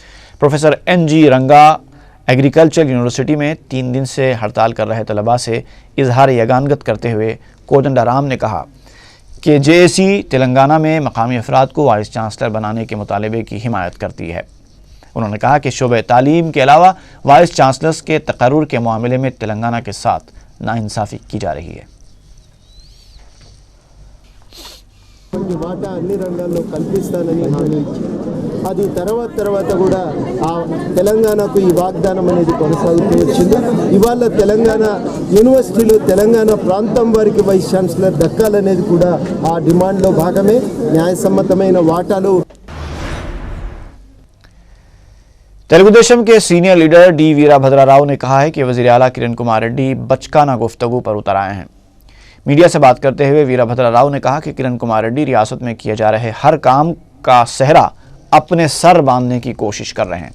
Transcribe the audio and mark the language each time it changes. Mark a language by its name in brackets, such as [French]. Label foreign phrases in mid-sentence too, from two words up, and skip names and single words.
[Urdu] پروفیسر NG رنگا ایگریکلچر یونیورسٹی میں 3 دن سے ہڑتال کر رہے طلباء سے اظہار یگانگت کرتے ہوئے کودنڈا رام نے کہا کہ JAC تلنگانہ میں مقامی افراد کو وائس چانسلر بنانے کے مطالبے کی حمایت کرتی ہے۔ انہوں نے کہا کہ شعبہ تعلیم کے علاوہ وائس چانسلرز کے تقرر کے معاملے میں تلنگانہ کے ساتھ ناانصافی کی جا رہی ہے۔ [Telugu] మాట అన్ని రంగాల్లో కల్పిస్తానని హామీ ఇచ్చింది। అది తర్వాత కూడా ఆ తెలంగాణకు ఈ వాగ్దానం అనేది కొనసాగుతూ వచ్చింది। ఇవాళ తెలంగాణ యూనివర్సిటీలో తెలంగాణ ప్రాంతం వారికి వైస్ ఛాన్సలర్ దక్కాలనేది కూడా ఆ డిమాండ్లో భాగమే। న్యాయసమ్మతమైన వాటాలు [Urdu] تیلگو دیشم کے سینئر لیڈر ڈی ویرابھدرا راؤ نے کہا ہے کہ وزیر اعلیٰ کرن کمار ریڈی بچکانہ گفتگو پر اتر آئے ہیں. میڈیا سے بات کرتے ہوئے ویرابھدرا راؤ نے کہا کہ کرن کمار ریڈی ریاست میں کیے جا رہے ہر کام کا سہرا اپنے سر باندھنے کی کوشش کر رہے ہیں.